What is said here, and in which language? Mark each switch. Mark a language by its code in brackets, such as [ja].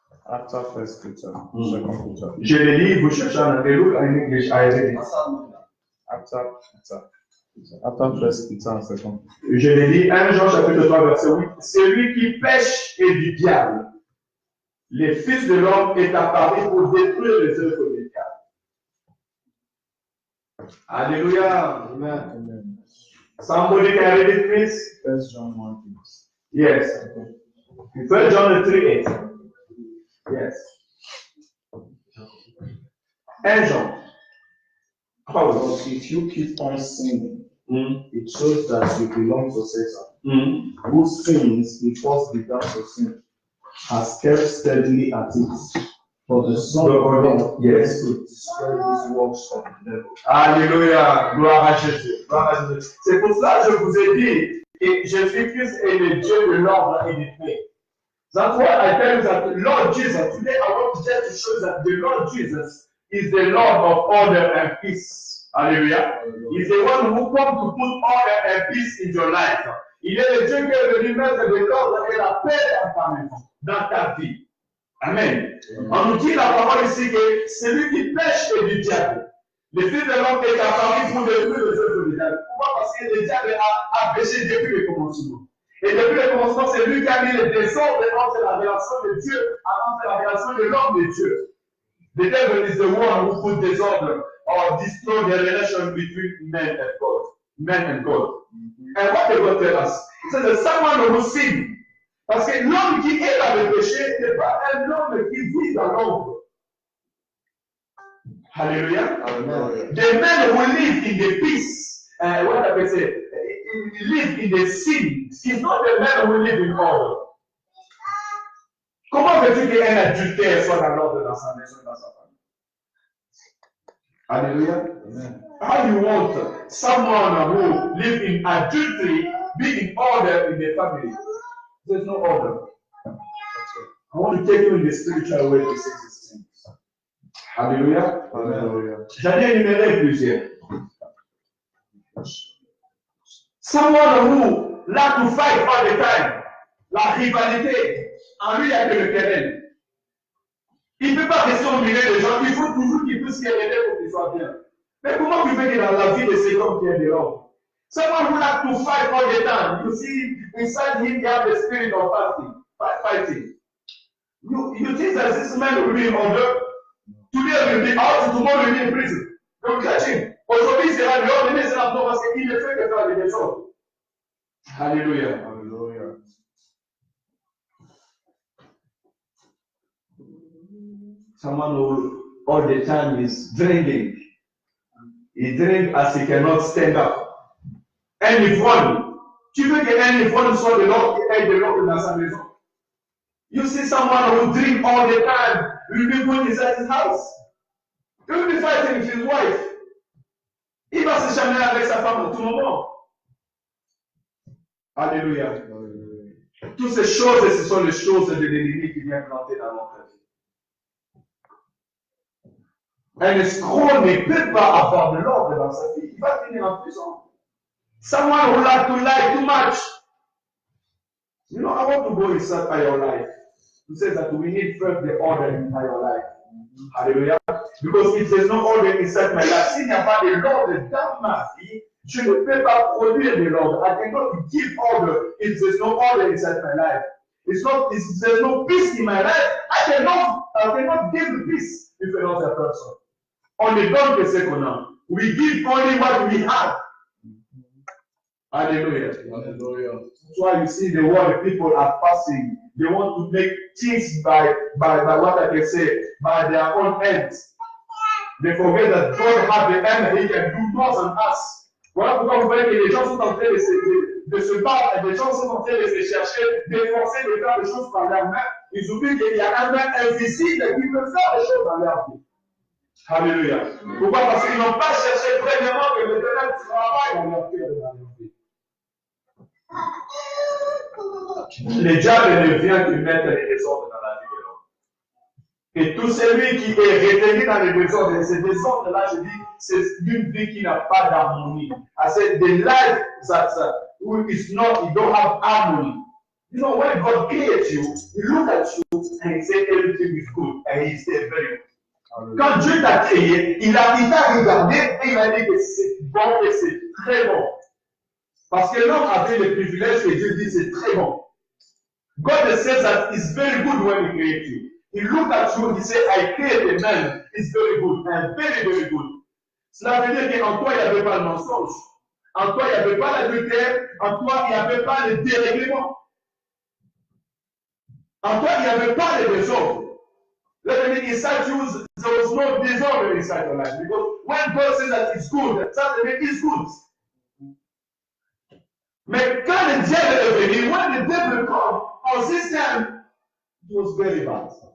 [en] After first Peter, second Peter. [fr] Je le lis, vous cherchez en anglais, [en] look in English, I read it. After first Peter and second Peter. [fr] Je le lis, 1 Jean chapitre 3, verset 8. Celui qui pêche est du diable. Le Fils de l'homme est apparu pour détruire les œuvres du diable. Alléluia. Amen. [en] Somebody can read it, please? 1 John 1, please. Yes. 1 John 3:8. Yes. [fr] 1 Jean. [en] But if you keep on sinning, it shows that you belong to Satan, whose sins, before began to sin, has kept steadily at it. For the Son of God, yes, to destroy these works of the devil. [fr] Alléluia, gloire à Jésus. C'est pour ça que je vous ai dit que Jésus-Christ est le Dieu de l'ordre et du paix. [en] That's why I tell you that Lord Jesus, today I want to just to show that the Lord Jesus is the Lord of order and peace. Hallelujah. He's the one who comes to put order and peace in your life. [fr] Il est le Dieu qui est venu mettre de l'ordre et la paix dans ta maison, dans ta vie. Amen. On nous dit la parole ici que celui qui pêche est du diable. Le Fils de l'homme est apparu pour détruire les œuvres du diable. Pourquoi? Parce que le diable a péché depuis le commencement. Et depuis le commencement, c'est lui qui a mis le désordre entre la relation de Dieu, entre la relation de l'homme et Dieu. [en] The devil is the one who put disorder or destroy the relation between men and God. men and God. And what did God tell us? He said that someone who sin. [fr] Parce que l'homme qui est dans le péché n'est pas un homme qui vit dans l'ombre. Hallelujah. Amen. [en] The man who live in the peace, what I can say, live in the sin, is not the man who live in order. [fr] Comment veux-tu qu'un adultère soit dans l'ordre dans sa maison, dans sa famille? Hallelujah. Amen. [en] How you want someone who live in adultery be in order in the family? There's no order. I want to take you in the spiritual way to say these things. Hallelujah. Hallelujah. [fr] J'en ai énuméré plusieurs. [en] Someone who like to fight all the time. [fr] La rivalité. En lui, il n'y a que le querelle. Il ne peut pas rester au milieu des gens. Il faut toujours qu'il puisse quereller pour qu'il soit bien. Mais comment tu veux que dans la vie de cet homme qui est dehors? [en] Someone who like to fight all the time. You see, inside him, you have the spirit of fighting. You think that this man will be in order? Today will be out, tomorrow will be in prison. Don't catch him. [fr] Aujourd'hui, il sera dehors, demain, il sera dehors parce qu'il ne fait que faire des choses. Hallelujah. Hallelujah. [en] Someone who all the time is drinking. He drinks as he cannot stand up. [fr] Un ivrogne. Tu veux qu'un ivrogne soit de l'autre et aide de l'autre dans sa maison? [en] You see someone who drink all the time, will be when he's at his house. He will be fighting with his wife. [fr] Il va se chamailler avec sa femme à tout moment. Alléluia. Toutes ces choses, ce sont les choses de l'ennemi qui vient planter dans notre vie. Un escroc ne peut pas avoir de l'ordre dans sa vie. Il va finir en prison. [en] Someone who like to lie too much. You know, I want to go inside your life. To say that we need first the order in your life. Hallelujah. Because if there's no order inside my life, [fr] s'il n'y a pas de l'ordre dans ma vie, je ne peux pas produire de l'ordre. [en] I cannot give order if there's no order inside my life. If there's no peace in my life, I cannot give peace if another person. [fr] On ne donne que ce qu'on a. [en] We give only what we have. [fr] Hallelujah. Hallelujah. [en] That's why you see the world people are passing. They want to make things by what I can say, by their own ends. They forget that God has the end and He can do more than us. [fr] Voilà pourquoi vous voyez que les gens sont en train de se battre, les gens sont en train de se chercher, d'efforcer de faire des choses par leurs mains. Ils oublient qu'il y a un main invisible qui peut faire des choses dans leur vie. Alléluia. Pourquoi? Parce qu'ils n'ont pas cherché premièrement que l'Éternel travaille dans leur cœur et dans leur vie. Le diable ne vient que mettre les désordres dans la vie de l'homme. Et tout celui qui est retenu dans les désordres, ces désordres-là, je dis, c'est une vie qui n'a pas d'harmonie. [en] I said, the life that is not, you don't have harmony. You know, when God creates you, He looks at you and He says everything is good, and He says very good. [fr] Quand Dieu t'a créé, il t'a regardé et il a dit que c'est bon et c'est très bon. Parce que l'homme avait le privilège que Dieu dit c'est très bon. [en] God says that it's very good when He created you. He looked at you and He said, I created a man, it's very good, and very, very good. [fr] Cela veut dire qu'en toi, il n'y avait pas le mensonge. En toi, il n'y avait pas l'adultère. En toi, il n'y avait pas le dérèglement. En toi, il n'y avait pas le désordre. [en] Let me inside you, there was no disorder inside your life. Because when God says that it's good, that means it's good. [fr] Mais quand le diable est venu, [en] when the devil come, on this time, it was very bad.